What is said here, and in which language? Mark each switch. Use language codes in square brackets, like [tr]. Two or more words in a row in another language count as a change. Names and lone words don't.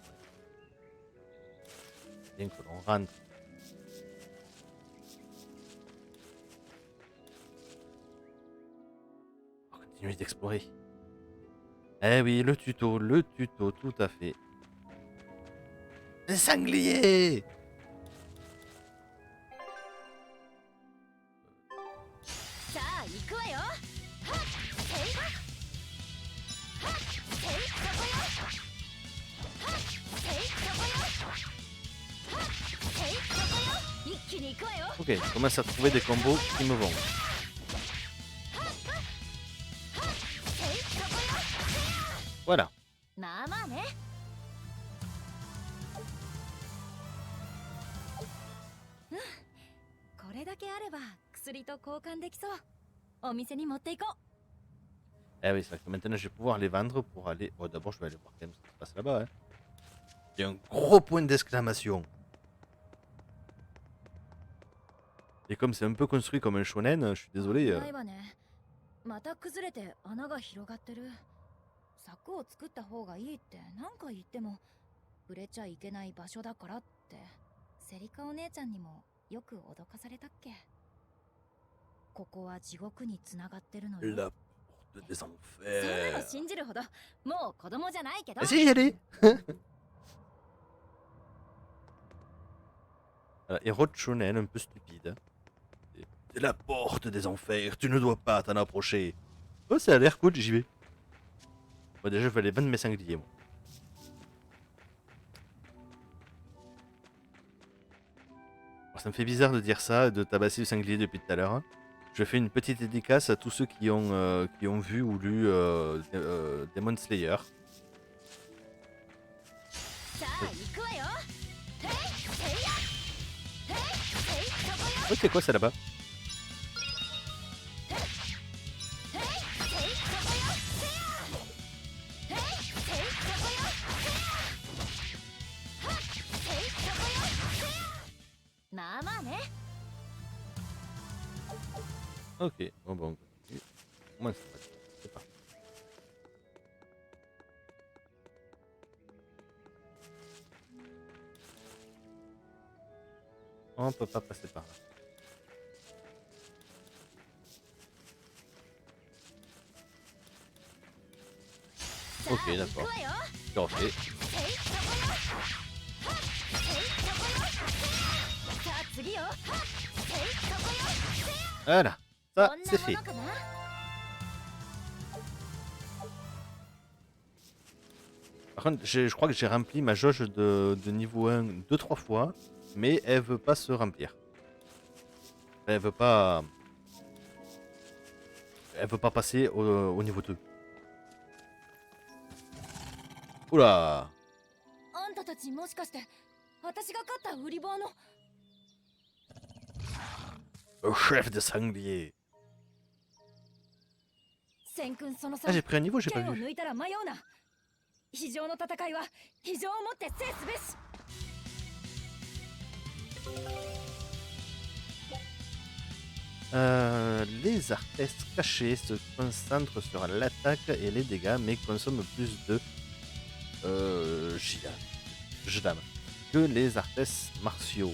[fr] Bien que l'on rentre. On va continuer d'explorer. Eh oui, le tuto, tout à fait. Les sangliers! [ja] さあ行くわよはっへいはっへいそこよはっへいそこよはっへいそこよ一気に行くわよ [fr] Ok, je commence à trouver des combos qui me vont. [ja] へいそこよ [fr] Voilà. [ja] まあまあねうんこれだけあれば薬と交換できそうお店に持っていこう [fr] Eh oui, c'est vrai que maintenant je vais pouvoir les vendre pour aller... Oh, d'abord je vais aller voir quand même ce qui se passe là-bas. Hein. Il y a un gros point d'exclamation. Et comme c'est un peu construit comme un shonen, je suis désolé. [ja] ないわねまた崩れて穴が広がってる柵を作った方がいいって何回言っても触れちゃいけない場所だからってセリカお姉ちゃんにもよく脅かされたっけここは地獄につながってるのよ [fr] La porte des [ja] そんなの [fr] enfers. [ja] 信じるほどもう子供じゃないけど [fr] Ah si, j'y allais. Voilà, héros de shonen un peu stupide. C'est la porte des enfers, tu ne dois pas t'en approcher. Oh, ça a l'air cool, j'y vais. Moi, déjà, je vais aller vendre mes sangliers, moi. Alors, ça me fait bizarre de dire ça, de tabasser le sanglier depuis tout à l'heure, hein. Je fais une petite dédicace à tous ceux qui ont vu ou lu Demon Slayer. [ja] さあ行くわよ。へいへいや。へいへいそこよ。 [fr] Oh, c'est quoi ça là-bas? [ja] へいへいそこよ。せや。へいへいそこよ。せや。はっへいそこよ。せや。まあまあね。 [fr] Ok, bon, on continue. Moi, c'est parti. On peut pas passer par là. Ok, [ja] さあ行く [fr] d'accord. [ja] わよ。 [fr] C'est refait. [ja] へいそこよ。はっへいそこよ。せや。さあ次よ。はっへいそこよ。せや。 [fr] Voilà, ça [ja] こんな [fr] c'est [ja] も [fr] fait. [ja] のかな。 [fr] Par contre, je crois que j'ai rempli ma jauge de niveau 1 2-3 fois, mais elle veut pas se remplir. Elle veut pas passer au niveau 2. Oula! [ja] あんたたちもしかして私が買った売り場の [fr] Le chef de sanglier. [ja] 戦君その [fr] Ah, 3 j'ai pris un niveau, j'ai pas [ja] 剣を [fr] vu. [ja] 抜いたら迷うな。非常の戦いは非常をもって制すべし。 [fr] Les artestes cachés se concentrent sur l'attaque et les dégâts, mais consomment plus de Jdam que les artestes martiaux.